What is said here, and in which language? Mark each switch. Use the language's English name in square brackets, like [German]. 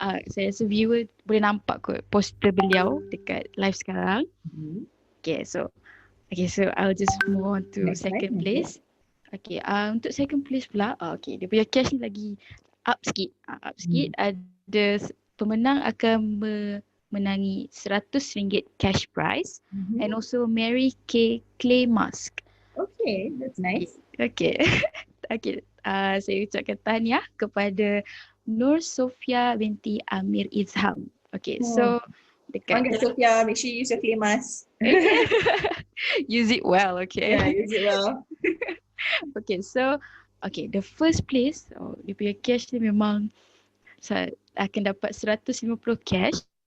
[Malay] Saya rasa viewer boleh nampak kot poster beliau dekat live sekarang. [English] Okay, so I'll just move on to Next second slide, [Malay] place. Okay, untuk second place pula, okay, dia punya cash ni lagi up sikit. Up sikit. Ada pemenang akan menangi RM100 cash prize and also Mary K clay mask. [English] Okay, that's nice. Okay. Okay. [Malay] Saya ucapkan tahniah kepada Nur Sofia binti Amir Izham. Okay, so dekat [English] Congrats Sophia, make sure you use your clay mask. use it well, okay. Yeah, use it well. [Malay] Okay, so the first place, dia punya cash ni memang akan dapat 150 cash.